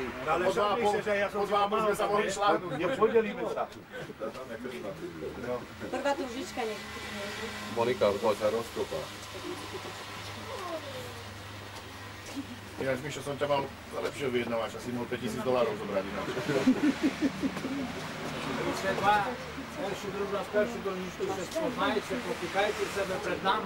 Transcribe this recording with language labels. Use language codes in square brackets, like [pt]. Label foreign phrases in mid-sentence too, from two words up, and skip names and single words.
[sk] Po 2,5 sme sa mohli šláhnuť. Nepodelíme sa. Prvá tu lžička nech. Monika, poď sa rozkopá. Ináč, Mišo, som ťa mal za lepšieho vyjednávača. Si mohol $5,000 zobrať ináč. [uk] Ще два, першу другу, першу дорожничку ще спознайте, попікайте себе перед нами.